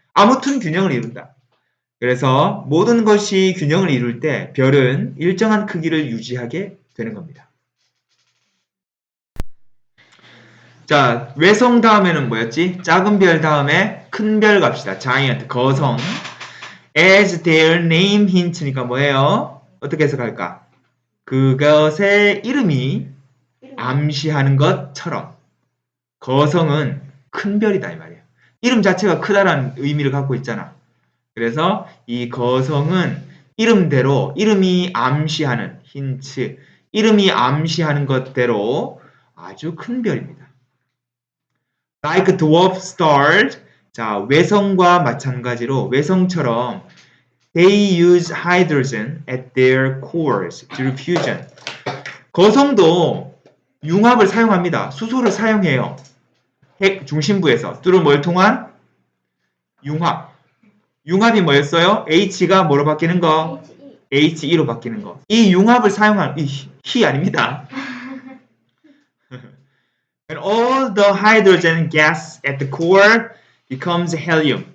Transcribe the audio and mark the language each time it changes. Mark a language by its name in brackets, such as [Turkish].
[Korean] 아무튼 균형을 이룬다. 그래서 모든 것이 균형을 이룰 때 별은 일정한 크기를 유지하게 되는 겁니다. 자, 외성 다음에는 뭐였지? 작은 별 다음에 큰 별 갑시다. giant, 거성. [English] As their name hint니까 [Korean] 뭐예요? 어떻게 해석할까? 그것의 이름이 암시하는 것처럼 거성은 큰 별이다 이 말이에요. 이름 자체가 크다라는 의미를 갖고 있잖아. 그래서 이 거성은 이름대로 이름이 암시하는 힌트, 이름이 암시하는 것대로 아주 큰 별입니다. [English] Like dwarf stars, [Korean] 자 외성과 마찬가지로 외성처럼 [English] they use hydrogen at their cores through fusion. [Korean] 거성도 융합을 사용합니다. 수소를 사용해요. 핵 중심부에서 through 뭘 통한? 융합. 융합이 뭐였어요? H가 뭐로 바뀌는 거? HE로 바뀌는 거. 이 융합을 사용한 이 아닙니다. [English] And all the hydrogen gas at the core becomes helium.